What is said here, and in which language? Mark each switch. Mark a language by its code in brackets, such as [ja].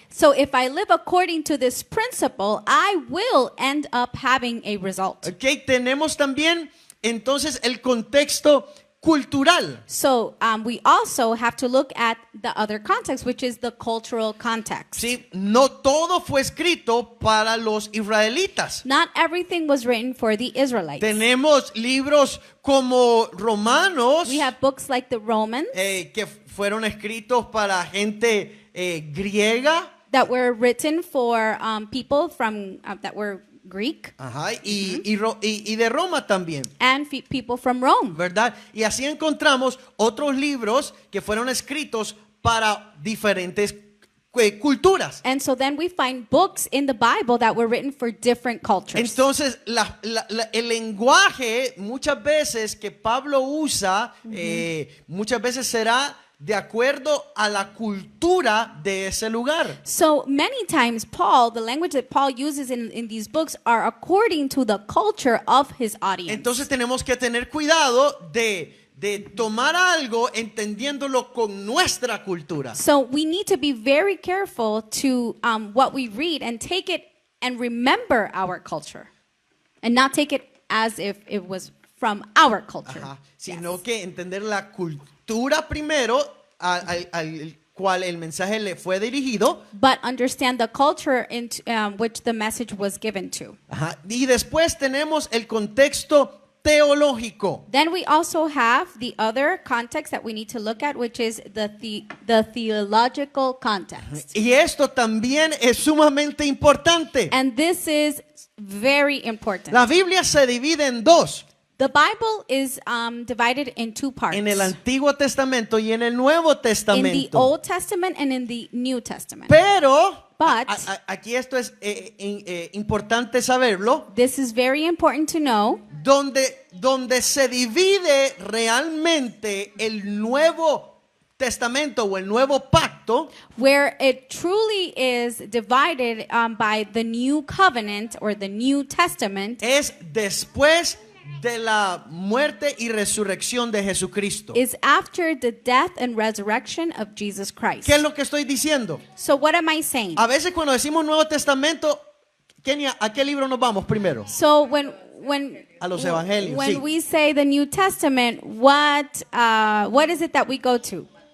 [en] So if I live according to this principle, I will end up having a result. [es] Okay, tenemos también entonces el contexto cultural. [en] So we also have to look at the other context, which is the cultural context. [es] Sí, no todo fue escrito para los israelitas. [en] Not everything was written for the Israelites. [es] Tenemos libros como Romanos [en] We have books like the Romans [es] que fueron escritos para gente griega. [en] that were written for people from that were Greek [es] Ajá, y de Roma también, [en] and people from Rome. [es] ¿verdad? Y así encontramos otros libros que fueron escritos para diferentes culturas. [en] And so then we find books in the Bible that were written for different cultures. [es] Entonces, el lenguaje muchas veces que Pablo usa, muchas veces será de acuerdo a la cultura de ese lugar. [en] So many times the language that Paul uses in these books are according to the culture of his audience. [es] Entonces tenemos que tener cuidado de tomar algo entendiéndolo con nuestra cultura. [en] So we need to be very careful to what we read and take it and remember our culture and not take it as if it was from our culture. Ajá, Yes. [es] sino que entender la cultura primero al cual el mensaje le fue dirigido. [en] But understand the culture into which the message was given to. [es] Ajá, y después tenemos el contexto teológico. [en] Then we also have the other context that we need to look at, which is the theological context. [es] Y esto también es sumamente importante. [en] And this is very important. [es] La Biblia se divide en dos, [en] The Bible is divided in two parts. [es] en el Antiguo Testamento y en el Nuevo [en] In the [es] Testamento. [en] Old Testament and in the New Testament. [es] Pero [en] But- [es] aquí esto es importante saberlo, [en] This is very important to know. [es] donde se divide realmente el Nuevo Testamento o el Nuevo Pacto [en] Where it truly is divided by the New Covenant or the New Testament [es] es después de la muerte y resurrección de Jesucristo. [en] is after the death and resurrection of Jesus Christ. [es] ¿Qué es lo que estoy diciendo? [en] So what am I saying? [es] A veces cuando decimos Nuevo Testamento, Kenia, ¿a qué libro nos vamos primero? [en] So when [es] A los evangelios, [en] when [es] sí. [en] we say the New Testament, what is it that we go to?